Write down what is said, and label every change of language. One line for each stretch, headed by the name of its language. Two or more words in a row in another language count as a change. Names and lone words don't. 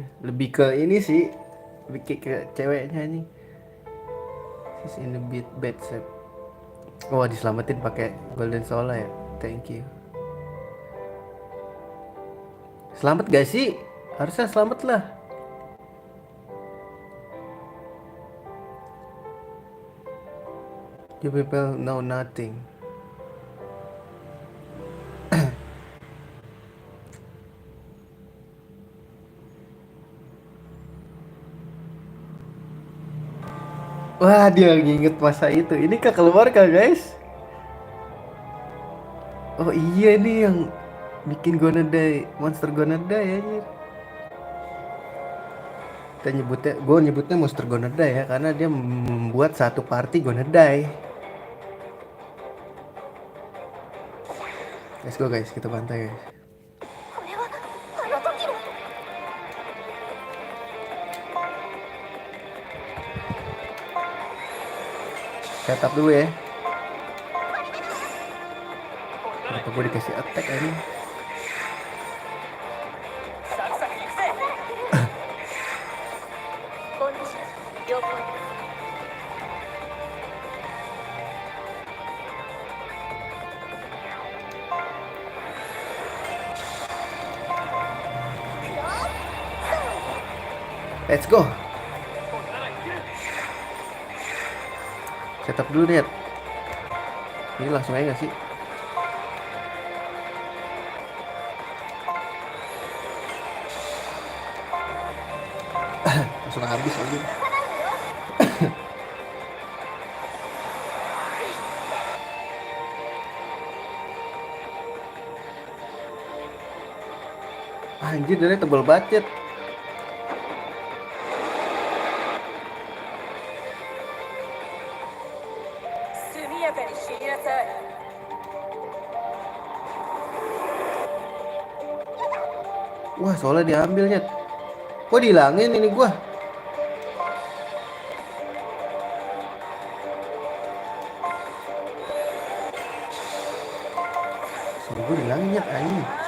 Indonesian: Lebih ke ini sih, lebih ke ceweknya nih.
English: She's in a bit bad shape.
Indonesian: Oh, diselamatin pakai
English: golden soul
Indonesian: ya.
English: Thank you.
Indonesian: Selamat gak sih? Harusnya selamat lah.
English: You people know nothing.
Indonesian: Wah, dia lagi inget masa itu. Ini ke keluarga, guys. Oh iya, ini yang bikin Gonna Die, Monster Gonna Die ya. Kita nyebutnya, gue nyebutnya Monster Gonna Die ya, karena dia membuat satu party Gonna Die.
English: Let's go guys,
Indonesian: kita bantai guys.
Japanese: これはあの時の。
Indonesian: Setup dulu ya. Kenapa gue dikasih attack ini?
Japanese: サクサクいくぜ。お主了解。
English: Let's go.
Indonesian: Setup dulu deh. Ini langsung aja gak sih? Langsung habis aja. Anjir, dari tebel banget.
Japanese: 速やかに死になさい。
Indonesian: Wah, soalnya diambilnya. Kok dihilangin ini gua? Soalnya gua dihilangin ya, anjing.